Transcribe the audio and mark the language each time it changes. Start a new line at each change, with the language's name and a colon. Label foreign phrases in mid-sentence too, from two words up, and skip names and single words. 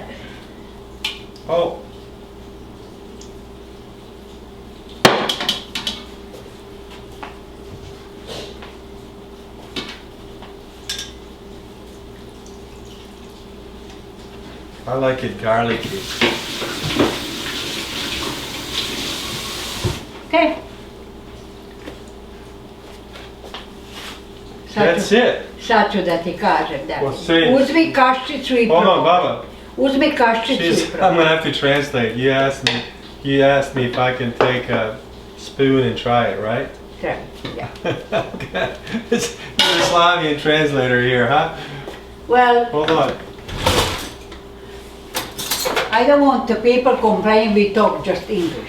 English: Oh. I like it garlicky. okay. That's it.
Serbian: Sad ću da ti kažem da.
English: Well, say-
Serbian: Uzmi kaščiću i
English: Hold on,
Serbian: probaj. Baba. Uzmi kaščiću i
English: She's, I'm
Serbian: probaj.
English: gonna have to translate. You asked me if I can take a spoon and try it, right?
Serbian: Treba, yeah.
English: Okay. It's Yugoslavian translator here, huh? Well, Hold on. I don't want the people complain we talk just English.